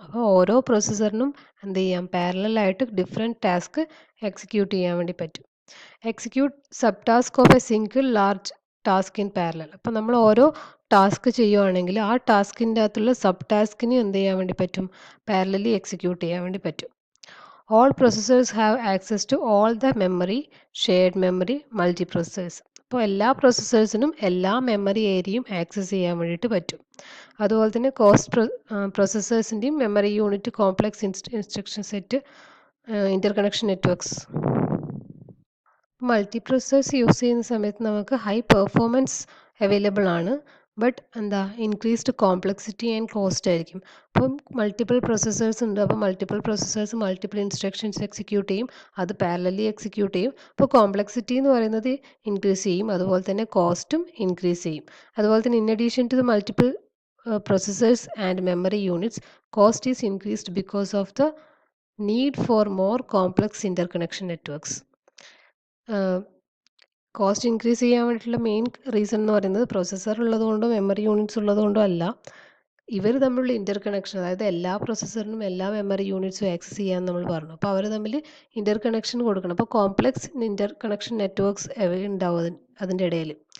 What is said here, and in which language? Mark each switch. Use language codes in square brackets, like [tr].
[ml] അപ്പോൾ ഓരോ പ്രൊസസ്സറിനും എന്ത് ചെയ്യാം, പാരലലായിട്ട് ഡിഫറെൻറ്റ് ടാസ്ക് എക്സിക്യൂട്ട് ചെയ്യാൻ വേണ്ടി പറ്റും. [en] Execute sub task of a single large task in parallel. [ml] അപ്പോൾ നമ്മൾ ഓരോ ടാസ്ക് ചെയ്യുവാണെങ്കിൽ ആ ടാസ്കിൻ്റെ അകത്തുള്ള സബ് ടാസ്കിന് എന്ത് ചെയ്യാൻ വേണ്ടി പറ്റും, പാരലലി എക്സിക്യൂട്ട് ചെയ്യാൻ വേണ്ടി പറ്റും. [en] All processors have access to all the memory, shared memory, multiprocessors. [ml] അപ്പോൾ എല്ലാ പ്രൊസസ്സേഴ്സിനും എല്ലാ മെമ്മറി ഏരിയയും ആക്സസ് ചെയ്യാൻ വേണ്ടിയിട്ട് പറ്റും. അതുപോലെ തന്നെ പ്രൊസസ്സേഴ്സിൻ്റെയും memory unit, complex instruction set, ഇൻ്റർകണക്ഷൻ networks. Multi processors use ചെയ്യുന്ന സമയത്ത് നമുക്ക് ഹൈ പെർഫോമൻസ് അവൈലബിൾ ആണ്. ബട്ട് എന്താ, ഇൻക്രീസ്ഡ് കോംപ്ലക്സിറ്റി ആൻഡ് കോസ്റ്റ് ആയിരിക്കും. അപ്പം മൾട്ടിപ്പിൾ പ്രൊസസ്സേഴ്സ് ഉണ്ട്. അപ്പോൾ multiple processors multiple instructions execute ചെയ്യും, അത് പാരലലി എക്സിക്യൂട്ട് ചെയ്യും. അപ്പോൾ കോംപ്ലക്സിറ്റി എന്ന് പറയുന്നത് ഇൻക്രീസ് ചെയ്യും, അതുപോലെ തന്നെ കോസ്റ്റും ഇൻക്രീസ് ചെയ്യും. അതുപോലെ തന്നെ [en] In addition to the multiple processors and memory units, cost is increased because of the need for more complex interconnection networks. [ml] Cost increase ചെയ്യാൻ വേണ്ടിയിട്ടുള്ള മെയിൻ റീസൺ എന്ന് പറയുന്നത് പ്രൊസസ്സർ ഉള്ളതുകൊണ്ടോ മെമ്മറി യൂണിറ്റ്സ് ഉള്ളതുകൊണ്ടോ അല്ല, ഇവർ തമ്മിലുള്ള ഇൻ്റർ കണക്ഷൻ, അതായത് എല്ലാ പ്രൊസസ്സറിനും എല്ലാ മെമ്മറി യൂണിറ്റ്സും ആക്സസ് ചെയ്യാൻ നമ്മൾ പറഞ്ഞു. അപ്പോൾ അവർ തമ്മിൽ ഇൻ്റർ കണക്ഷൻ കൊടുക്കണം. അപ്പോൾ കോംപ്ലക്സ് ഇൻ്റർ കണക്ഷൻ നെറ്റ്വർക്ക്സ് ഉണ്ടാവും അതിൻ്റെ ഇടയിൽ.